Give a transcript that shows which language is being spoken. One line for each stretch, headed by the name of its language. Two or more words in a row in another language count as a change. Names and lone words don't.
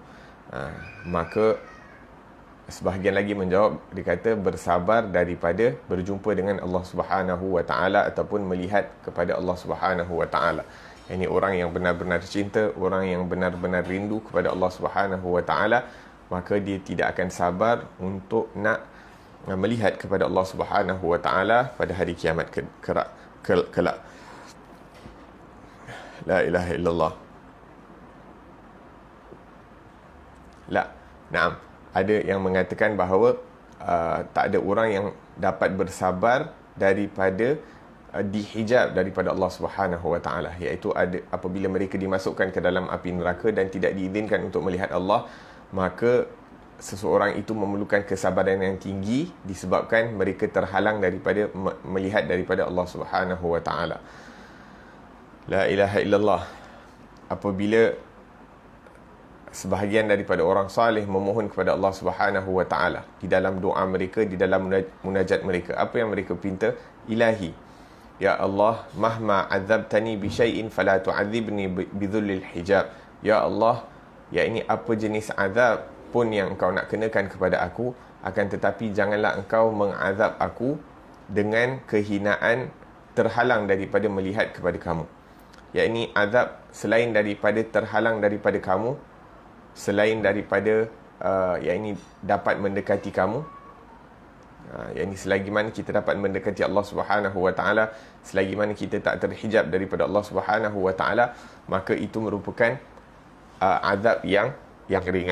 Malay: Maka sebahagian lagi menjawab, dikata bersabar daripada berjumpa dengan Allah
Arabic: سبحانه وتعالى
Malay: ataupun melihat kepada Allah
Arabic: سبحانه وتعالى.
Malay: Ini orang yang benar-benar cinta, orang yang benar-benar rindu kepada Allah
Arabic: سبحانه وتعالى,
Malay: maka dia tidak akan sabar untuk nak melihat kepada Allah Subhanahu wa taala pada hari kiamat kelak.
Arabic: لا إله إلا الله. نعم.
Malay: Ada yang mengatakan bahawa tak ada orang yang dapat bersabar daripada dihijab daripada Allah
Arabic: سبحانه وتعالى,
Malay: iaitu apabila mereka dimasukkan ke dalam api neraka dan tidak diizinkan untuk melihat Allah, maka seseorang itu memerlukan kesabaran yang tinggi disebabkan mereka terhalang daripada melihat daripada Allah
Arabic: سبحانه وتعالى. لا إله إلا الله.
Malay: Apabila sebahagian daripada orang salih memohon kepada Allah
Arabic: سبحانه وتعالى
Malay: di dalam doa mereka, di dalam munajat mereka, apa yang mereka pinta?
Arabic: إلهي، يا الله، مهما عذبتني بشيء فلا تعذبني بذل الحجاب. يا الله,
Malay: ya ini apa jenis azab pun yang engkau nak kenakan kepada aku, akan tetapi janganlah engkau mengazab aku dengan kehinaan terhalang daripada melihat kepada kamu. Yakni azab selain daripada terhalang daripada kamu, selain daripada yakni dapat mendekati kamu, yakni selagi mana kita dapat mendekati Allah
Arabic: سبحانه وتعالى,
Malay: selagi mana kita tak terhijab daripada Allah
Arabic: سبحانه وتعالى,
Malay: maka itu merupakan azab yang ringan.